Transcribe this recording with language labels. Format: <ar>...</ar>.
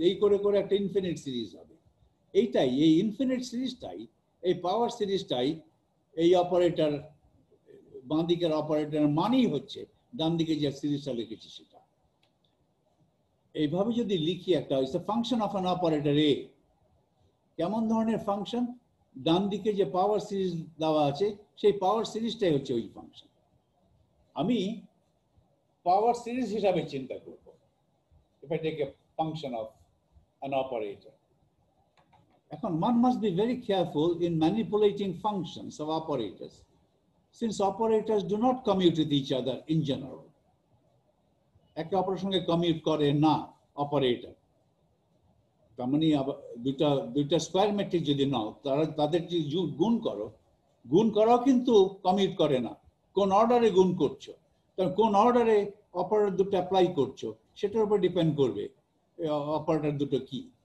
<bn>এই করে করে একটা ইনফিনিট সিরিজ হবে। এইটাই, এই ইনফিনিট সিরিজটাই, এই পাওয়ার সিরিজটাই এই অপারেটর, বাঁ দিকের অপারেটর মানেই হচ্ছে ডান দিকে যে সিরিজটা লিখেছি সেটা। এইভাবে যদি লিখি একটা</bn> <en>It's a function of an operator A.</en> <bn>কেমন ধরনের ফাংশন? ডান দিকে যে পাওয়ার সিরিজ দেওয়া আছে সেই পাওয়ার সিরিজটাই হচ্ছে ওই ফাংশন। আমি পাওয়ার সিরিজ হিসাবে চিন্তা করব</bn> <en>if I take a function of an operator. এখন one must be very careful in manipulating functions of operators, since operators do not commute with each other in general.</en> <bn>একে অপরের সঙ্গে commute করে না operator. তার মানে দুইটা স্কোয়ার ম্যাট্রিক্স যদি নাও, তাদের যদি গুণ করাও কিন্তু কমিউট করে না। কোন অর্ডারে গুণ করছো, কারণ কোন অর্ডারে অপারেটর দুটো অ্যাপ্লাই করছো সেটার উপর ডিপেন্ড করবে অপারেটর দুটো কি।</bn>